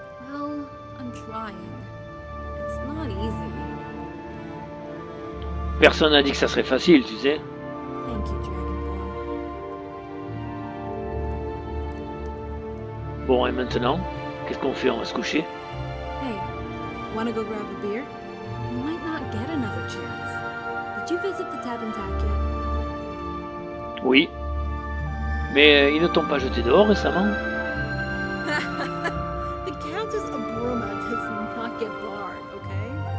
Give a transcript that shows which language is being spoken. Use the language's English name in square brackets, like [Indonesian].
[English] Well, I'm trying. It's not easy. [French] Personne n'a dit que ça serait facile, tu sais. [English] Thank you, Dragonborn. [French] Bon, et maintenant, qu'est-ce qu'on fait? On va se coucher? [English] Hey, wanna go grab a beer? You might not get another chance. Did you visit the Tabantak yet? [French] Oui. Mais ils ne t'ont pas jeté dehors récemment? [English] The Countess of Bruma does not get barred, okay?